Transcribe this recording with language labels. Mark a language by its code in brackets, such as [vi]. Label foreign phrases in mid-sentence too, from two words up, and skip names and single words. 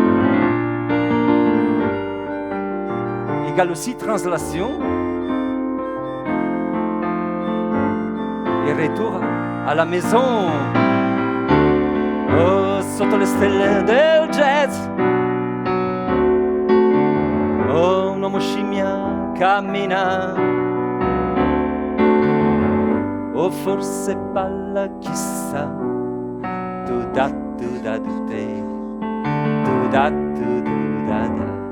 [fr] Égale aussi translation. Et retour à la maison. [it] Oh, sotto le stelle del jazz. Oh, un uomo scimmia cammina. O forse balla, chissà. Tu da du te, tu da da.